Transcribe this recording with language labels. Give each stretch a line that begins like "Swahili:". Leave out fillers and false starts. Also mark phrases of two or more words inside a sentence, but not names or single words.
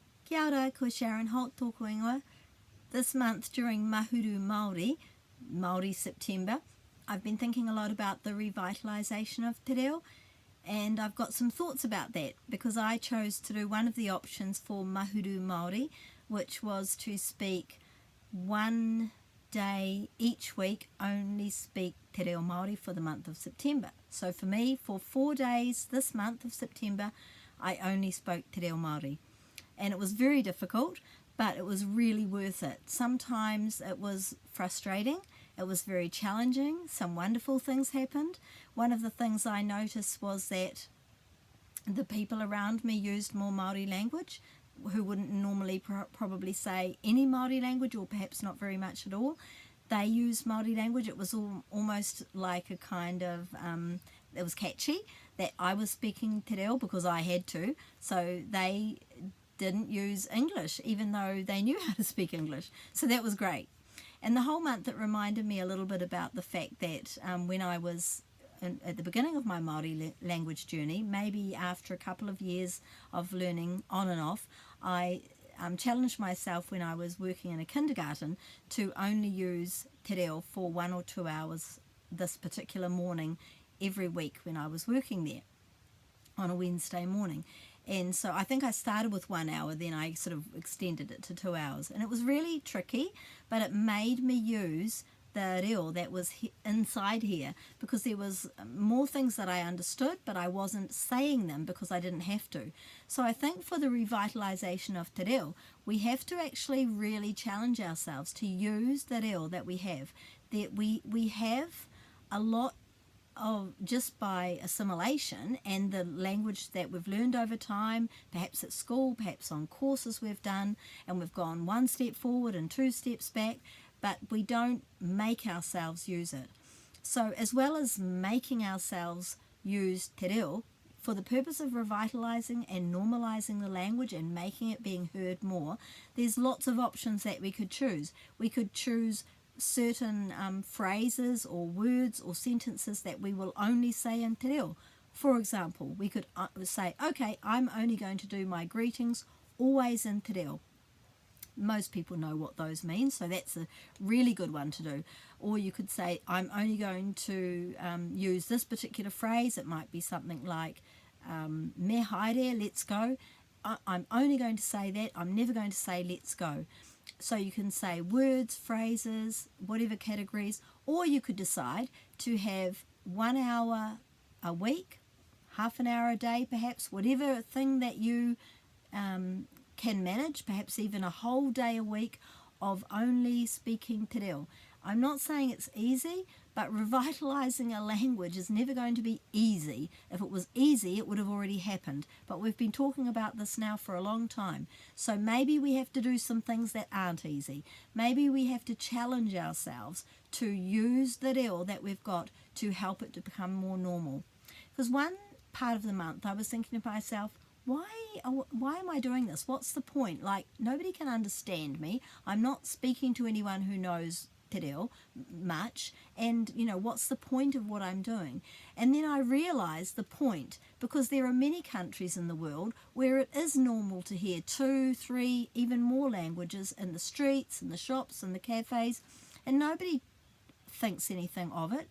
Māori: Kia ora, ko Sharon Holt tōku ingoa.
English: This month during Mahuru Māori, Māori September, I've been thinking a lot about the revitalisation of
Māori: te reo,
English: and I've got some thoughts about that because I chose to do one of the options for Mahuru Māori, which was to speak one day each week, only speak
Māori: te reo Māori
English: for the month of September. So for me, for 4 days this month of September, I only spoke
Māori: te reo Māori.
English: And it was very difficult, but it was really worth it. Sometimes it was frustrating, it was very challenging, some wonderful things happened. One of the things I noticed was that the people around me used more Māori language, who wouldn't normally probably say any Māori language, or perhaps not very much at all. They used Māori language. It was almost like a kind of, it was catchy that I was speaking
Māori: te reo
English: because I had to, so they didn't use English even though they knew how to speak English. So that was great. And the whole month it reminded me a little bit about the fact that when I was at the beginning of my Māori language journey, maybe after a couple of years of learning on and off, I challenged myself when I was working in a kindergarten to only use
Māori: te reo
English: for 1 or 2 hours this particular morning every week when I was working there on a Wednesday morning. And so I think I started with 1 hour, then I sort of extended it to 2 hours. And it was really tricky, but it made me use the reo that was inside here, because there was more things that I understood, but I wasn't saying them because I didn't have to. So I think for the revitalisation of
Māori: te reo,
English: we have to actually really challenge ourselves to use the reo that we have. That we have a lot of, just by assimilation and the language that we've learned over time, perhaps at school, perhaps on courses we've done, and we've gone 1 step forward and 2 steps back, but we don't make ourselves use it. So as well as making ourselves use
Māori: te reo
English: for the purpose of revitalising and normalising the language and making it being heard more, there's lots of options that we could choose. We could choose certain phrases or words or sentences that we will only say in
Māori: te reo.
English: For example, we could say, okay, I'm only going to do my greetings always in
Māori: te reo.
English: Most people know what those mean, so that's a really good one to do. Or you could say, I'm only going to use this particular phrase. It might be something like,
Māori: me haere,
English: let's go. I'm only going to say that. I'm never going to say let's go. So you can say words, phrases, whatever categories, or you could decide to have 1 hour a week, half an hour a day perhaps, whatever thing that you can manage, perhaps even a whole day a week of only speaking
Māori: te reo.
English: I'm not saying it's easy, but revitalising a language is never going to be easy. If it was easy, it would have already happened. But we've been talking about this now for a long time. So maybe we have to do some things that aren't easy. Maybe we have to challenge ourselves to use the reo that we've got to help it to become more normal. Because one part of the month I was thinking to myself, why am I doing this? What's the point? Like, nobody can understand me. I'm not speaking to anyone who knows
Māori: te reo
English: much, and what's the point of what I'm doing? And then I realised the point, because there are many countries in the world where it is normal to hear 2, 3, even more languages in the streets, in the shops, in the cafes, and nobody thinks anything of it.